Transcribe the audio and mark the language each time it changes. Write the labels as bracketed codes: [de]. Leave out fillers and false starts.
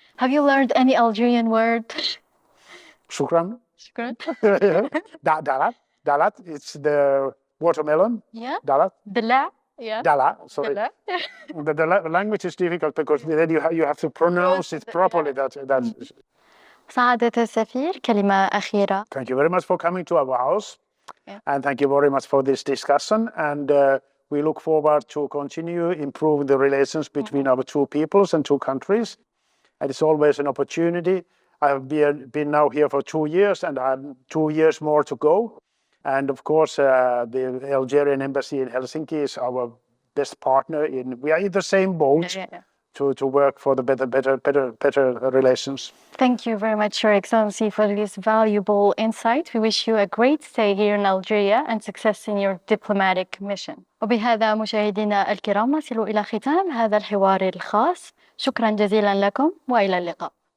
[en] Have you learned any Algerian word? [ar] Shukran. Shukran. [en] Dalat. It's the watermelon. Yeah. [ar] Dalat. Dala. [en] Yeah. [ar] Dala. [en] Sorry. [ar] Dala. [en] The language is difficult because then you have to pronounce it properly. That's [ar] سعادة السفير كلمة أخيرة. [en] Thank you very much for coming to our house. Yeah. And thank you very much for this discussion. And we look forward to continue improving the relations between our two peoples and two countries. And it's always an opportunity. I have been now here for 2 years, and I have 2 years more to go. And of course, the Algerian embassy in Helsinki is our best partner. We are in the same boat. Yeah. To work for the better relations. Thank you very much, Your Excellency, for this valuable insight. We wish you a great stay here in Algeria and success in your diplomatic mission. [ar] وبهذا مشاهدينا الكرام نصل إلى ختام هذا الحوار الخاص. شكرا جزيلا لكم وإلى اللقاء.